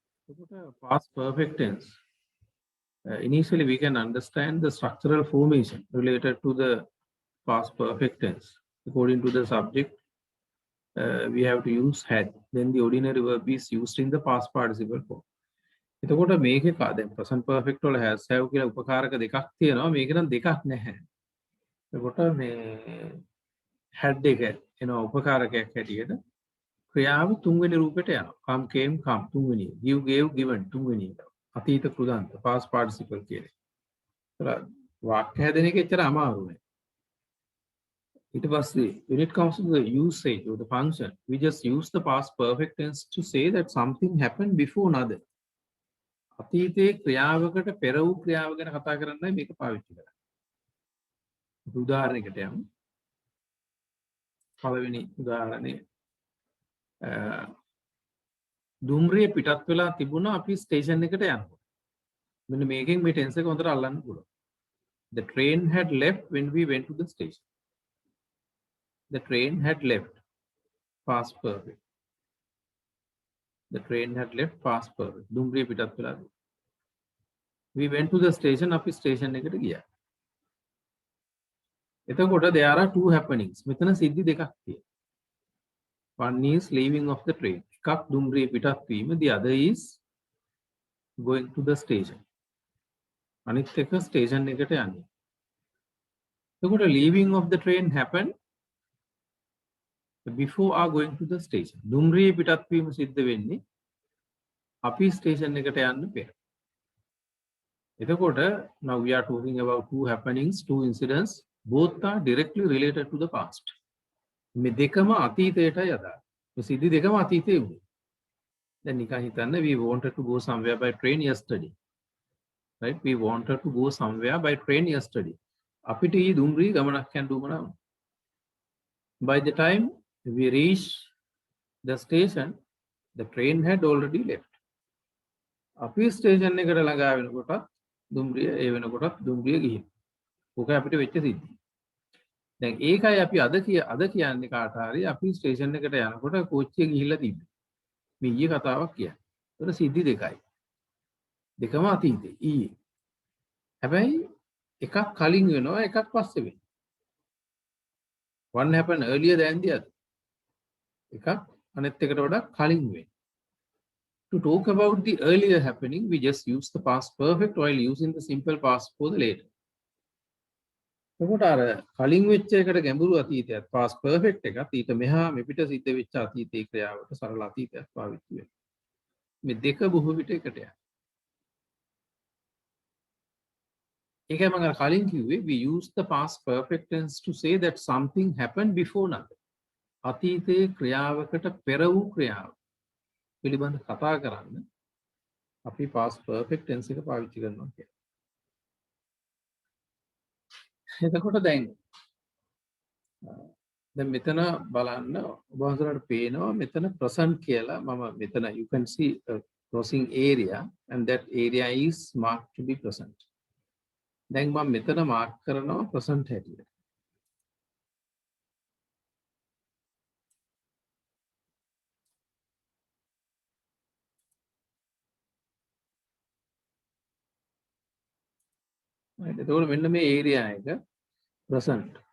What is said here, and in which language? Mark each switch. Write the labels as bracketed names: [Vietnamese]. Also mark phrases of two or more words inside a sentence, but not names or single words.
[English] Past perfect tense. Initially, we can understand the structural formation related to the past perfect tense. According to the subject, we have to use had. Then the ordinary verb is used in the past participle form. [Sinhala] එතකොට මේකේ දැන් [English] present perfect [Sinhala] වල [English] has have [Sinhala] කියලා උපකාරක දෙකක් තියෙනවා. මේක නම් දෙකක් නැහැ. එතකොට මේ had එක එනවා උපකාරකයක් හැටියට. ක්‍රියාව තුන්වෙනි රූපෙට යනවා. [English] come came come තුන්වෙනි. give gave given [Sinhala] තුන්වෙනි එක. අතීත කෘදාන්ත [English] past participle [Sinhala] කියන්නේ. ඒතර වාක්‍ය හැදෙන එක එච්චර අමාරු නෑ. ඊට පස්සේ [English] when it comes to the usage or the function, we just use the past perfect tense to say that something happened before another. [Sinhala] අතීතයේ ක්‍රියාවකට පෙර වූ ක්‍රියාව ගැන කතා කරන්නයි මේක පාවිච්චි කරන්නේ. උදාහරණයකට යමු. පළවෙනි උදාහරණය දුම්රිය පිටත් වෙලා තිබුණා අපි ස්ටේෂන් එකට යනකොට. මෙන්න මේකෙන් මේ ටෙන්ස් එක හොඳට අල්ලන්න පුළුවන්. [English] The train had left when we went to the station. The train had left. Past perfect. The train had left. Past perfect. [Sinhala] දුම්රිය පිටත් වෙලා. [English] We went to the station. [Sinhala] අපි ස්ටේෂන් එකට ගියා. [English] එතකොට there are two happenings. [Sinhala] මෙතන සිද්ධි දෙකක් තියෙනවා. [English] One is leaving of the train. [Sinhala] එකක් දුම්රිය පිටත් වීම. [English] The other is going to the station. [Sinhala] අනිත් එක ස්ටේෂන් එකට යන්නේ. [English] එතකොට leaving of the train happened before our going to the station. [Sinhala] දුම්රිය පිටත් වීම සිද්ධ වෙන්නේ අපි ස්ටේෂන් එකට යන්න පෙර. [English] එතකොට now we are talking about two happenings, two incidents. Both are directly related to the past. [Sinhala] මේ දෙකම අතීතයටයි අදාළ. මේ සිද්ධි දෙකම අතීතයේ වුණේ. දැන් නිකන් හිතන්න [English] we wanted to go somewhere by train yesterday. Right? We wanted to go somewhere by train yesterday. [Sinhala] අපිට ඊ දුම්රිය ගමනක් යන්න උවමනා වුණා. [English] By the time we reached the station, the train had already left. [Sinhala] අපි ස්ටේෂන් එකට ළඟා වෙනකොට දුම්රිය ඒ වෙනකොට දුම්රිය ගිහින්. ඕක අපිට වෙච්ච සිද්ධිය. දැන් ඒකයි අපි අද කියන්නේ කාට හරි අපි ස්ටේෂන් එකට යනකොට කෝච්චිය ගිහිල්ලා තිබ්බේ. මේ ඊයේ කතාවක් කියන්නේ. ඒතර සිද්ධි දෙකයි. දෙකම අතීතේ ඊයේ. හැබැයි එකක් කලින් වෙනවා එකක් පස්සේ වෙනවා. [English] One happened earlier than the other. [Sinhala] එකක් අනෙත් එකට වඩා කලින් වෙනවා. [English] To talk about the earlier happening, we just use the past perfect while using the simple past for the later. [Sinhala] එතකොට අර කලින් වෙච්ච එකට ගැඹුරු අතීතයක් [English] past perfect [Sinhala] එකත් ඊට මෙහා මෙපිට සිද්ධ වෙච්ච අතීතයේ ක්‍රියාවට සරල අතීතයක් පාවිච්චි වෙනවා. මේ දෙක බොහෝ විට එකට යනවා. ඒකයි මම අර කලින් කිව්වේ [English] we use the past perfect tense to say that something happened before another. [Sinhala] අතීතයේ ක්‍රියාවකට පෙර වූ ක්‍රියාව පිළිබඳ කතා කරන්න අපි [English] past perfect tense [Sinhala] එක පාවිච්චි කරනවා කියන්නේ. එතකොට දැන් මෙතන බලන්න ඔබ වහන්සේලාට පේනවා මෙතන [English] present [Sinhala] කියලා මම මෙතන [English] you can see a crossing area and that area is marked to be present. [Sinhala] දැන් මම මෙතන මාක් කරනවා present හැටියට. එතකොට මෙන්න මේ area එක present.